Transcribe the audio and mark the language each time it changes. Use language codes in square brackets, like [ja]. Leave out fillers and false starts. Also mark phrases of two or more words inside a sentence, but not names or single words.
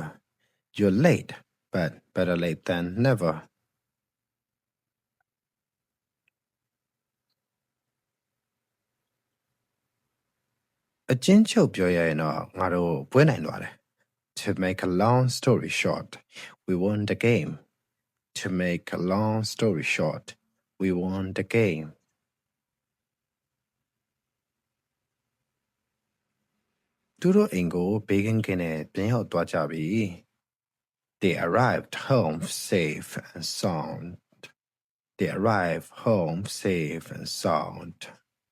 [en] You're late, but better late than never. [my] အချင်းချုပ်ပြောရရင်တော့ငါတို့ပွဲနိုင်သွားတယ် [en] To make a long story short, we won the game. To make a long story short, we won the game. [my] သူတို့အိမ်ကိုဘေးကင်းကင်းနဲ့ပြန်ရောက်သွားကြပြီ [en] They arrived home safe and sound. They arrived home safe and sound.